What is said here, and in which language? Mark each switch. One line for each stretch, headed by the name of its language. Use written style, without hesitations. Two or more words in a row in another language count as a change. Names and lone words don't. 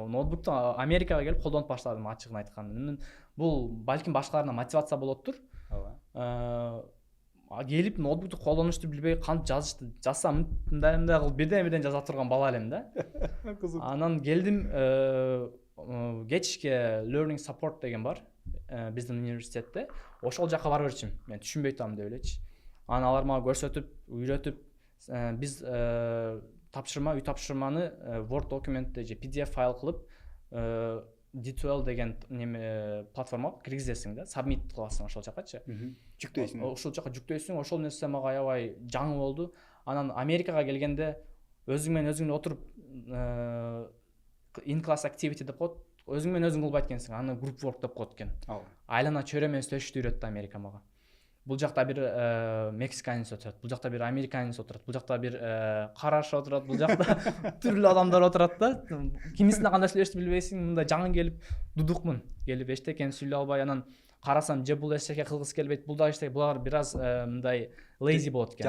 Kyrgyz: Ноутбукту Америкага келип колдонуп баштадым, ачыгын айтканда. Бул балким башкаларына мотивация болоттур. Келип ноутбукту колдонушту билбей кантип жазсам мындай кылып бирден жаза турган бала элем да. Анан келдим, кечке
English: learning support
Kyrgyz: деген бар биздин университетте. Ошол жака бара берчим. Мен түшүнбөй атам деп элечи. Анан алар мага көрсөтүп, үйрөтүп, биз үй тапшырманы Word документте же PDF файл кылып, D2L деген платформага киргизесиң да, submit кыласың ошол жакачы. Жүктөйсүң. Ошол жака жүктөйсүң, ошол нерсе мага аябай жаңы болду. Анан Америкага келгенде өзүң менен өзүң отуруп
English: in-class activity
Kyrgyz: деп коет. Өзүң менен өзүң кылбайт экенсиң, аны
English: group work
Kyrgyz: деп коет экен. Айлана чөйрө менен сүйлөшүштү үйрөттү Америка мага. Бул жакта бир мексиканец отурат, бул жакта бир американец отурат, бул жакта бир караш отурат, бул жакта түрлүү адамдар отурат да. Кимисине кандай сүйлөштү билбейсиң, мындай жаңы келип дудукмун. Келип эчтекени сүйлөй албай, анан карасам же бул эчтеке кылгысы келбейт, булдар эчтеке, булар бир аз мындай lazy болот экен.